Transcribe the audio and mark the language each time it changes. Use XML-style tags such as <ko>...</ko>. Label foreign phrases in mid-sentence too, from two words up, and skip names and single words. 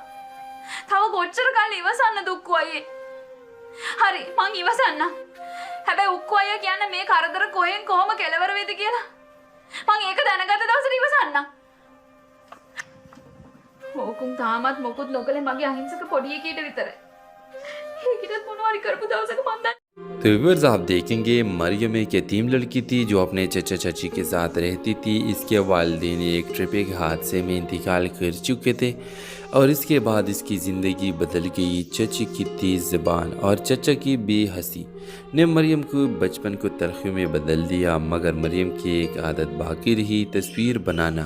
<si>තව කොච්චර කාලෙ ඉවසන්න දුක්කෝ අයියේ. හරි මං ඉවසන්න. හැබැයි උක්කෝ අයියා කියන්නේ මේ කරදර කොහෙන් කොහොම කෙලවර වෙයිද කියලා. මං ඒක දැනගත්ත දවසට ඉවසන්න. ඕකුම් තාමත් මොකුත් නොකලේ මගේ අහිංසක පොඩි එකීට විතරයි. ඒකිටත් මොනවාරි කරපු දවසක මන් දන්නේ.</si> <ur>تو ویورز آپ دیکھیں گے مریم ایک یتیم لڑکی تھی جو اپنے چچا چچی کے ساتھ رہتی تھی. اس کے والدین ایک ٹرپ کے حادثے میں انتقال کر چکے تھے اور اس کے بعد اس کی زندگی بدل گئی. چچی کی تیز زبان اور چچا کی بے حسی نے مریم کو بچپن کو تلخی میں بدل دیا، مگر مریم کی ایک عادت باقی رہی، تصویر بنانا.</ur>